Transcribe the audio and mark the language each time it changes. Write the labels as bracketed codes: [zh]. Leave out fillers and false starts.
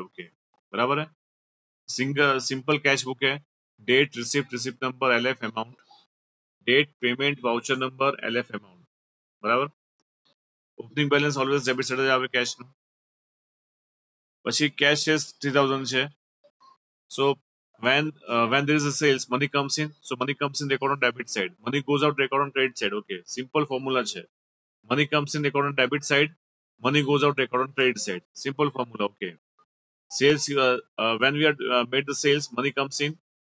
[hi] Okay बराबर है। Single simple cash book है, date receipt, receipt number LF amount, date payment voucher number LF amount बराबर। [gu] Opening balance always debit side જ આવે કેશનું. પછી cache છે 3000 છે. [en] So when there is a sales, money comes in. So money comes in record on debit side. Money goes out record on credit side. Okay, simple formula છે. Money comes in record on debit side. Money goes out record on credit side. Simple formula. Okay. Sales when we are made the sales, money comes in.